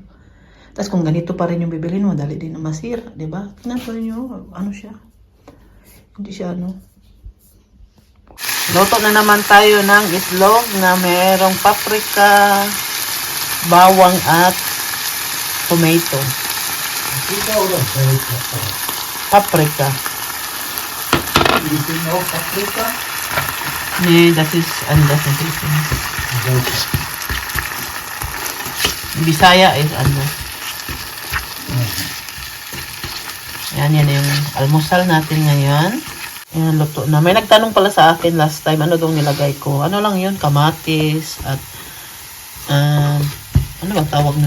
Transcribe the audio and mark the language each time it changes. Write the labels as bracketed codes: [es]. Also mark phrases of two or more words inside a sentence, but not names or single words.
[tl] Tas kung ganito pa rin yung bibilin mo, dali din na masira, di ba? Tingnan po ninyo, ano siya? Hindi siya Luto na naman tayo ng itlog na merong paprika, bawang at tomato. Paprika. Paprika? [de] Nee, das ist anders. Bisaya is anders. [tl] Yan yung almusal natin ngayon. Yan, luto na. May nagtanong pala sa akin last time, ano daw nilagay ko. Ano lang yun, kamatis at ano bang tawag nun?